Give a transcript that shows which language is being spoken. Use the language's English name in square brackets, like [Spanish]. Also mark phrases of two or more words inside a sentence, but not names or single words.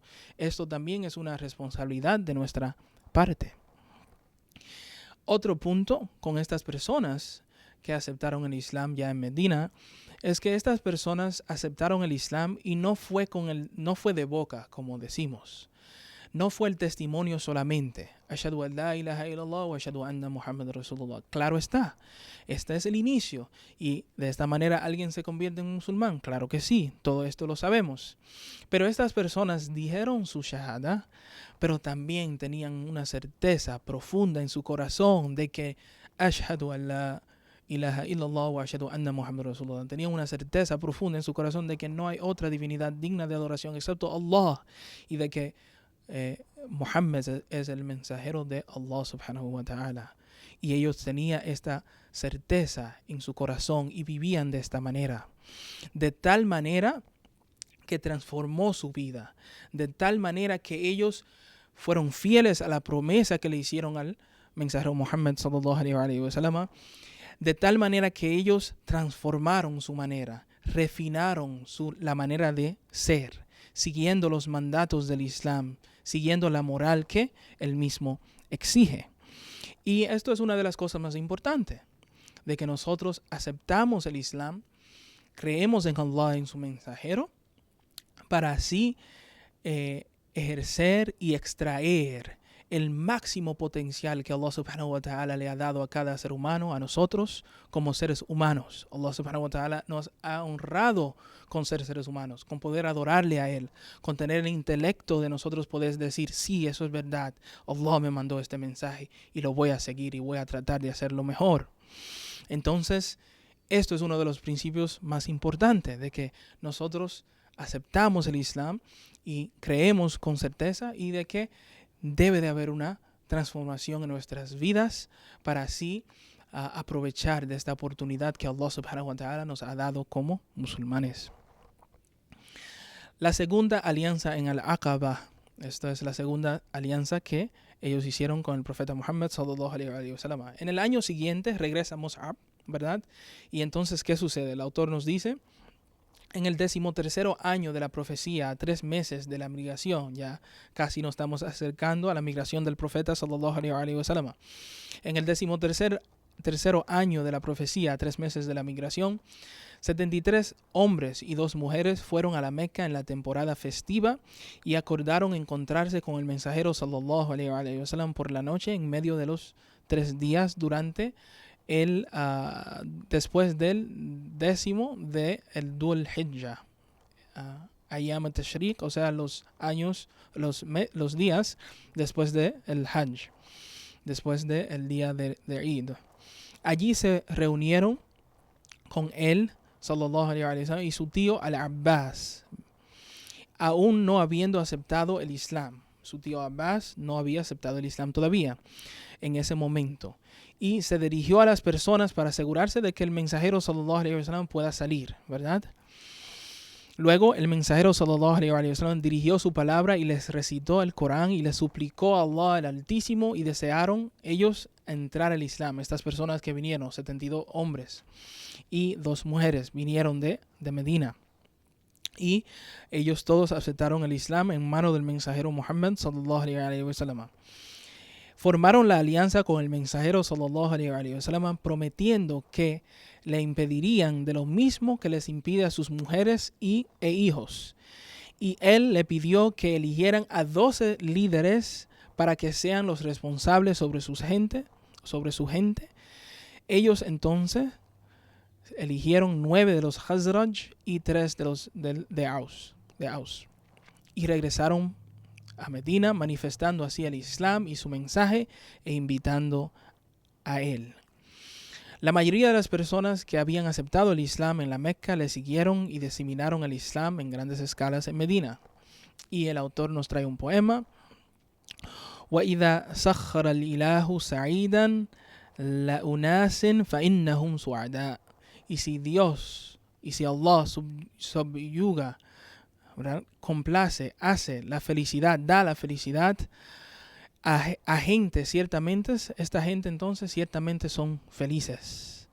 [Spanish] Esto también es una responsabilidad de nuestra parte. Otro punto con estas personas que aceptaron el Islam ya en Medina es que estas personas aceptaron el Islam y no fue de boca, como decimos. No fue el testimonio solamente. [Arabic] أشهد أن لا إله إلا الله وأشهد أن محمد رسول الله. [Spanish] Claro está. Este es el inicio. Y de esta manera alguien se convierte en musulmán. Claro que sí. Todo esto lo sabemos. Pero estas personas dijeron su shahada, pero también tenían una certeza profunda en su corazón de que [Arabic] أشهد أن لا إله إلا الله وأشهد أن محمد رسول الله. [Spanish] Tenían una certeza profunda en su corazón de que no hay otra divinidad digna de adoración excepto Allah, y de que Muhammad es el mensajero de Allah [Arabic] سبحانه وتعالى. [Spanish] Y ellos tenían esta certeza en su corazón y vivían de esta manera. De tal manera que transformó su vida. De tal manera que ellos fueron fieles a la promesa que le hicieron al mensajero Muhammad [Arabic] صلى الله عليه وسلم. [Spanish] De tal manera que ellos transformaron su manera, refinaron la manera de ser, siguiendo los mandatos del Islam, siguiendo la moral que él mismo exige. Y esto es una de las cosas más importantes, de que nosotros aceptamos el Islam, creemos en Allah, en su mensajero, para así ejercer y extraer el máximo potencial que Allah [Arabic] سبحانه وتعالى [Spanish] le ha dado a cada ser humano, a nosotros como seres humanos. Allah [Arabic] سبحانه وتعالى [Spanish] nos ha honrado con ser seres humanos, con poder adorarle a Él, con tener el intelecto de nosotros poder decir, sí, eso es verdad, Allah me mandó este mensaje y lo voy a seguir y voy a tratar de hacerlo mejor. Entonces, esto es uno de los principios más importantes, de que nosotros aceptamos el Islam y creemos con certeza, y de que debe de haber una transformación en nuestras vidas para así aprovechar de esta oportunidad que Allah [Arabic] سبحانه وتعالى [Spanish] nos ha dado como musulmanes. La segunda alianza en Al-Aqaba. Esta es la segunda alianza que ellos hicieron con el profeta Muhammad [Arabic] صلى الله عليه وسلم. [Spanish] En el año siguiente regresa Mus'ab, ¿verdad? Y entonces, ¿qué sucede? El autor nos dice: en el 13º año de la profecía, a 3 meses de la migración, ya casi nos estamos acercando a la migración del profeta [Arabic] صلى الله عليه وسلم. [Spanish] En el 13º año de la profecía, a 3 meses de la migración, 73 hombres y 2 mujeres fueron a la Meca en la temporada festiva y acordaron encontrarse con el mensajero [Arabic] صلى الله عليه وسلم [Spanish] por la noche en medio de los 3 días durante después del 10º de el Dhul Hijjah, [Arabic] أيام التشريق, [Spanish] o sea, los días después del Hajj, después del día de Eid. Allí se reunieron con él, [Arabic] صلى الله عليه وسلم, [Spanish] y su tío Al-Abbas, aún no habiendo aceptado el Islam. Su tío Abbas no había aceptado el Islam todavía en ese momento. Y se dirigió a las personas para asegurarse de que el mensajero [Arabic] صلى الله عليه وسلم [Spanish] pueda salir, ¿verdad? Luego el mensajero [Arabic] صلى الله عليه وسلم [Spanish] dirigió su palabra y les recitó el Corán y les suplicó a Allah el Altísimo, y desearon ellos entrar al Islam. Estas personas que vinieron, 72 hombres y 2 mujeres, vinieron de Medina. Y ellos todos aceptaron el Islam en mano del mensajero Muhammad [Arabic] صلى الله عليه وسلم. [Spanish] formaron la alianza con el mensajero [Arabic] صلى الله عليه وسلم, [Spanish] prometiendo que le impedirían de lo mismo que les impide a sus mujeres e hijos. Y él le pidió que eligieran a 12 líderes para que sean los responsables sobre su gente. Ellos entonces eligieron 9 de los Khazraj y 3 de Aus. Y regresaron a Medina, manifestando así el Islam y su mensaje e invitando a él. La mayoría de las personas que habían aceptado el Islam en la Meca le siguieron y diseminaron el Islam en grandes escalas en Medina. Y el autor nos trae un poema. [Arabic] وَإِذَا سَخَّرَ الْإِلَهُ سَعِيدًا لَأُنَاسٍ فَإِنَّهُمْ سُعَدَاء. [Spanish] Y si Dios, y si Allah subyuga, ¿verdad?, complace, hace la felicidad, da la felicidad a gente, ciertamente, esta gente entonces ciertamente son felices.